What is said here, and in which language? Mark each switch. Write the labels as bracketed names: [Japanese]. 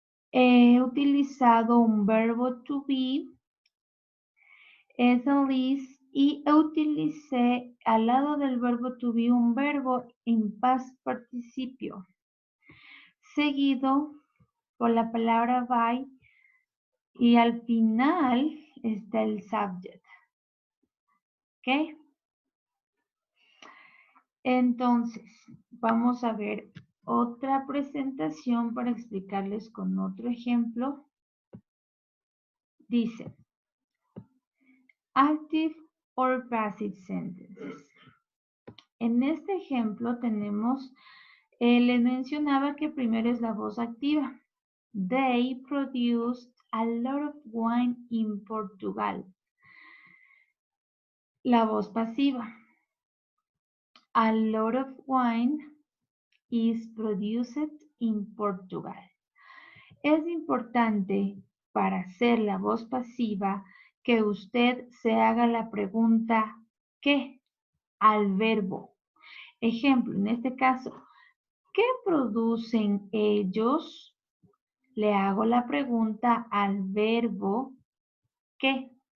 [Spanish] He utilizado un verbo to be, es el is, y utilicé al lado del verbo to be un verbo en past participio, seguido por la palabra by, y al final está el subject. ¿Ok? Entonces, vamos a ver otra presentación para explicarles con otro ejemplo. [English] Dice, active or passive sentences. [Spanish] En este ejemplo tenemos, les mencionaba que primero es la voz activa. [English] They produced a lot of wine in Portugal. La voz pasiva. A lot of wine is produced in Portugal. [Spanish] Es importante para hacer la voz pasiva que usted se haga la pregunta ¿qué? Al verbo. Ejemplo, en este caso, ¿Qué producen ellos? Le hago la pregunta al verbo ¿qué?